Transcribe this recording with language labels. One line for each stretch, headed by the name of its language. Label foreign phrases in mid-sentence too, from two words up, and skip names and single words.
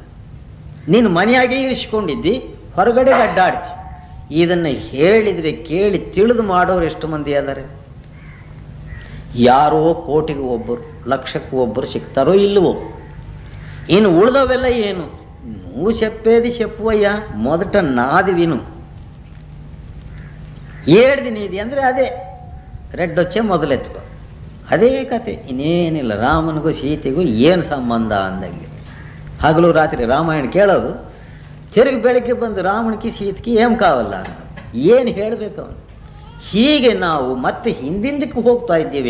Kannada: ನೀನು ಮನೆಯಾಗೆ ಇರಿಸಿಕೊಂಡಿದ್ದಿ, ಹೊರಗಡೆ ಅಡ್ಡಾಡ್ತಿ. ಇದನ್ನು ಹೇಳಿದರೆ ಕೇಳಿ ತಿಳಿದು ಮಾಡೋರು ಎಷ್ಟು ಮಂದಿ ಅದಾರೆ? ಯಾರೋ ಕೋಟಿಗೆ ಒಬ್ಬರು, ಲಕ್ಷಕ್ಕೂ ಒಬ್ಬರು ಸಿಗ್ತಾರೋ ಇಲ್ಲವೋ? ಇನ್ನು ಉಳ್ದವೆಲ್ಲ ಏನು?
Telugu: నువ్వు చెప్పేది చెప్పువయ్యా, మొదట నాది విను. ఏడిది నీది
Kannada: ಅಂದರೆ ಅದೇ ರೆಡ್ಡೊಚ್ಚೆ ಮೊದಲೆತ್ಕೋ, ಅದೇ ಕತೆ, ಇನ್ನೇನಿಲ್ಲ. ರಾಮನಿಗೂ ಸೀತೆಗೂ ಏನು ಸಂಬಂಧ ಅಂದಂಗೆ ಹಗಲು ರಾತ್ರಿ ರಾಮಾಯಣ ಕೇಳೋದು, ತಿರುಗಿ ಬೆಳಗ್ಗೆ ಬಂದು ರಾಮನಿಗೆ ಸೀತೆಗೆ
Telugu: ఏమ్ కావల్ల,
Kannada: ಏನು ಹೇಳಬೇಕು ಅವನು? ಹೀಗೆ ನಾವು ಮತ್ತೆ ಹಿಂದಿಂದಕ್ಕೆ ಹೋಗ್ತಾ ಇದ್ದೀವಿ.